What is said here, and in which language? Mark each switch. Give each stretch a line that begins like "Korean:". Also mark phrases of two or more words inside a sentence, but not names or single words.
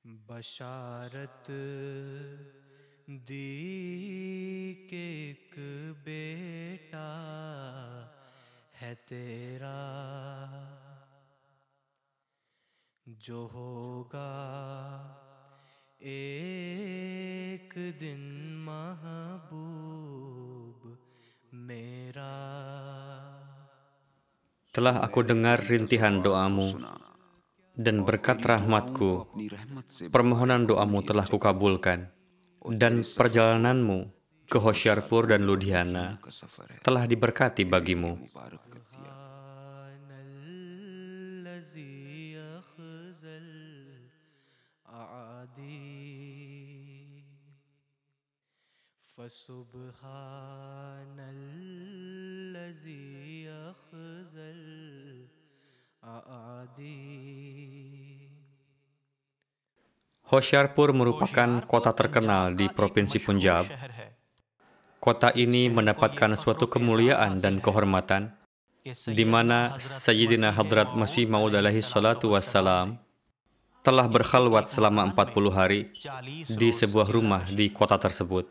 Urdu: بشارت دی کے ایک بیٹا ہے تیرا جو ہوگا ایک دن محبوب میرا.
Indonesian: Telah aku dengar rintihan doamu dan berkat rahmatku, permohonan doamu telah kukabulkan, dan perjalananmu ke Hoshiarpur dan Ludhiana telah diberkati bagimu.
Arabic: سبحان الذي أخزى الأعادي فسبحان الذي أخزى الأعادي.
Indonesian: Hoshiarpur merupakan kota terkenal di Provinsi Punjab. Kota ini mendapatkan suatu kemuliaan dan kehormatan, di mana Sayyidina Hadrat Masih Maud
Arabic: عليه الصلاة والسلام
Indonesian: telah berkhalwat selama 40 hari di sebuah rumah di kota tersebut.